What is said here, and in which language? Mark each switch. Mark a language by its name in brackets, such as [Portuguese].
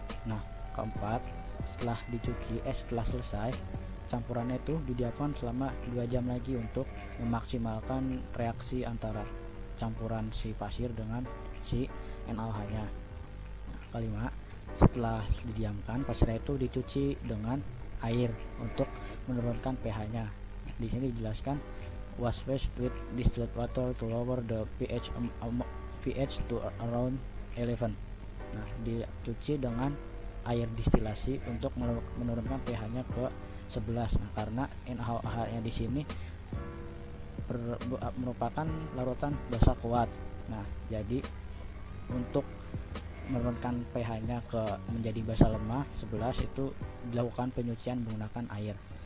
[Indonesian] Nah, keempat, setelah selesai, campurannya itu didiamkan selama 2 jam lagi untuk memaksimalkan reaksi antara campuran si pasir dengan si NaOH-nya. Nah, kelima, setelah didiamkan, pasirnya itu dicuci dengan air untuk menurunkan pH-nya. Di sini dijelaskan [English] wash with distilled water to lower the pH to around 11. [Indonesian] Nah, dicuci dengan air distilasi untuk menurunkan pH-nya ke 11. Nah, karena NaOH-nya di sini merupakan larutan basa kuat. Nah, jadi untuk menurunkan pH-nya menjadi basa lemah 11 itu dilakukan penyucian menggunakan air.